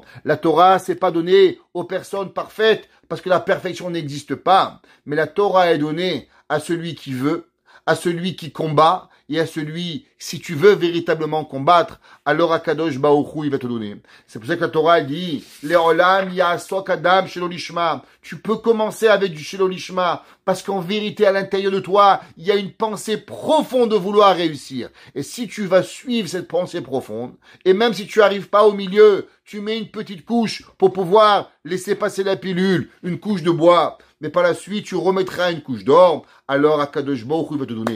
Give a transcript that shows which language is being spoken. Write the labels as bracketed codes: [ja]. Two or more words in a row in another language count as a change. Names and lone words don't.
[fr] La Torah, c'est pas donné aux personnes parfaites parce que la perfection n'existe pas. Mais la Torah est donnée à celui qui veut, à celui qui combat et à celui, si tu veux véritablement combattre, alors [he] הקדוש ברוך הוא, [fr] il va te donner. C'est pour ça que la Torah dit, [he] לעולם יעסוק אדם שלא לשמה. [fr] Tu peux commencer avec du [he] שלא לשמה, [fr] parce qu'en vérité, à l'intérieur de toi, il y a une pensée profonde de vouloir réussir. Et si tu vas suivre cette pensée profonde, et même si tu arrives pas au milieu, tu mets une petite couche pour pouvoir laisser passer la pilule, une couche de bois, mais par la suite, tu remettras une couche d'or, alors [he] הקדוש ברוך הוא [fr] va te donner.